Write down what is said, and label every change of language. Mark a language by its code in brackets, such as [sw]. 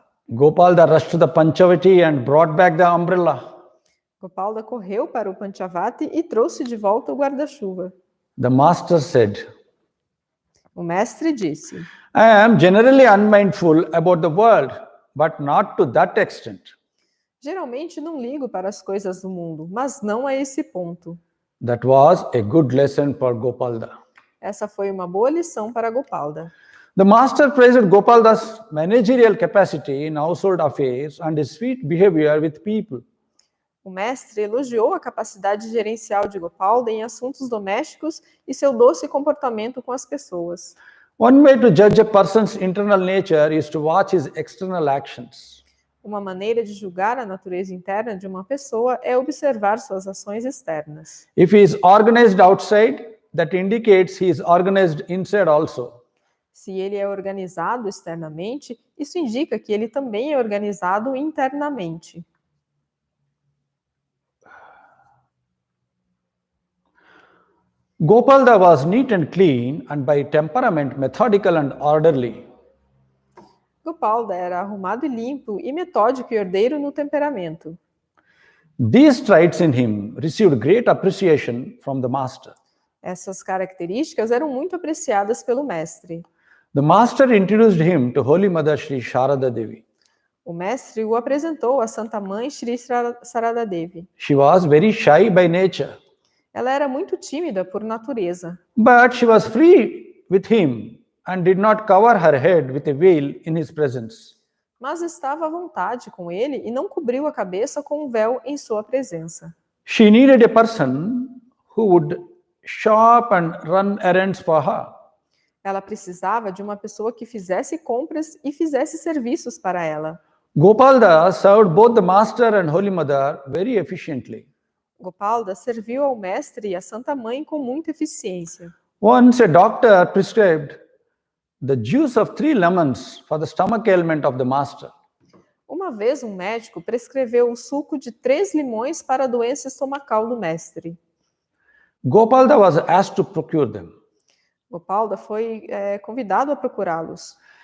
[en] Gopalda rushed to the Panchavati and brought back the umbrella. [pt] Gopalda correu para o Panchavati e trouxe de volta o guarda-chuva. [en] The master said, [pt] O mestre disse: [en] I am generally unmindful about the world, but not to that extent. [pt] Geralmente não ligo para as coisas do mundo, mas não a esse ponto. [en] That was a good lesson for Gopalda. [pt] Essa foi uma boa lição para Gopalda. [en] The master praised Gopal Das' managerial capacity in household affairs and his sweet behavior with people. [pt] O mestre elogiou a capacidade gerencial de Gopalda em assuntos domésticos e seu doce comportamento com as pessoas. [en] One way to judge a person's internal nature is to watch his external actions. [pt] Uma maneira de julgar a natureza interna de uma pessoa é observar suas ações externas. [en] If he is organized outside, that indicates he is organized inside also. [pt] Se ele é organizado externamente, isso indica que ele também é organizado internamente. [en] Gopalda was neat and clean and by temperament methodical and orderly. [pt] Gopalda era arrumado e limpo e metódico e ordeiro no temperamento. [en] These traits in him received great appreciation from the master. [pt] Essas características eram muito apreciadas pelo mestre. [en] The master introduced him to Holy Mother Sri Sharada Devi. [pt] O mestre o apresentou à Santa Mãe Sri Sarada Devi. [en] She was very shy by nature, [pt] Ela era muito tímida por natureza, [en] but she was free with him and did not cover her head with a veil in his presence. [pt] mas estava à vontade com ele e não cobriu a cabeça com um véu em sua presença. [en] She needed a person who would shop and run errands for her. [pt] Ela precisava de uma pessoa que fizesse compras e fizesse serviços para ela. [en] Gopalda served both the master and Holy Mother very efficiently. [pt] Gopalda serviu ao mestre e à Santa Mãe com muita eficiência. [en] Once a doctor prescribed the juice of 3 lemons for the stomach ailment of the master. [pt] Uma vez um médico prescreveu o suco de 3 limões para a doença estomacal do mestre. [en] Gopalda was asked to procure them. [pt] Gopalda foi convidado a procurá-los.